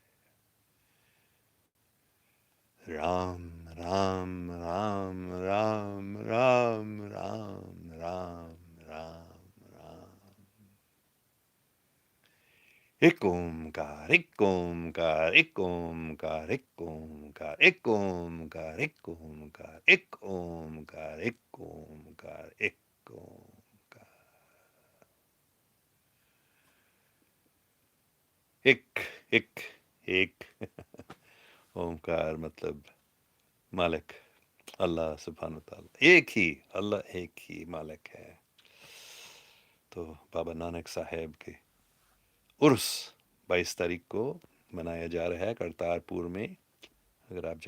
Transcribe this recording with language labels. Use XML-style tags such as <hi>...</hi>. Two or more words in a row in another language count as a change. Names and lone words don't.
<pa>Ram, Ram, Ram, Ram, Ram, Ram, Ram, Ram, Ram. ਇੱਕ ਓਅੰਕਾਰ, ਇੱਕ ਓਅੰਕਾਰ, ਇੱਕ ਓਅੰਕਾਰ, ਇੱਕ ਓਅੰਕਾਰ, ਇੱਕ ਓਅੰਕਾਰ, ਇੱਕ ਓਅੰਕਾਰ, ਇੱਕ ਓਅੰਕਾਰ, ਇੱਕ ਓਅੰਕਾਰ, ਇੱਕ ਓਅੰਕਾਰ.</pa> <ur>ایک ایک اومکار مطلب مالک، اللہ سبحانہ وتعالی ایک ہی، اللہ ایک ہی مالک ہے۔ تو بابا نانک صاحب کے عرس 22 تاریخ کو منایا جا رہا ہے کرتارپور میں، اگر آپ</ur>